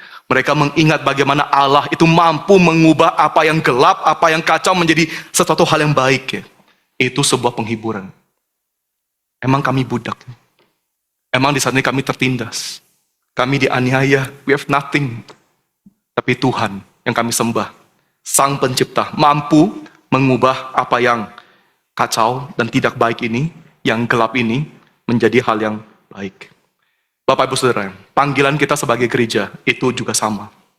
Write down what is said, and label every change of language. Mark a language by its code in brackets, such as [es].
[id] Mereka mengingat bagaimana Allah itu mampu mengubah apa yang gelap, apa yang kacau menjadi sesuatu hal yang baik. Ya. Itu sebuah penghiburan. Emang kami budak. Emang di saat ini kami tertindas. Kami dianiaya, [en] we have nothing. [id] Tapi Tuhan yang kami sembah, Sang Pencipta, mampu mengubah apa yang kacau dan tidak baik ini, yang gelap ini, menjadi hal yang baik. Bapak Ibu Saudara, panggilan kita sebagai gereja itu juga sama.